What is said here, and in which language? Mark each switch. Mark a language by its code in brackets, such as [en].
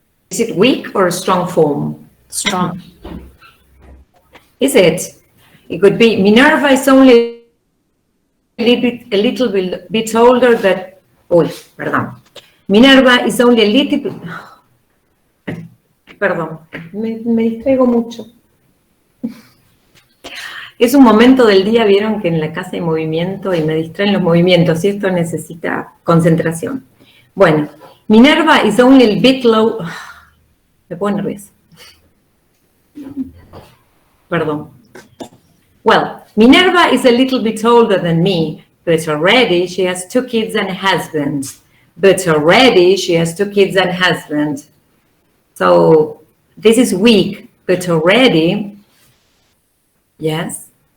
[en] Is it weak or a strong form? Strong. Is it? It could be Minerva is only a little bit older than, oh, pardon. Minerva is only a little bit, [es] perdón, me distraigo mucho. Es un momento del día, vieron que en la casa hay movimiento y me distraen los movimientos y esto necesita concentración. Bueno, [en] Minerva is only a bit low. [es] Me pongo nerviosa. Perdón. [en] Well, Minerva is a little bit older than me, but already she has 2 kids and a husband. But already she has 2 kids and a husband. So this is weak, but already, yes.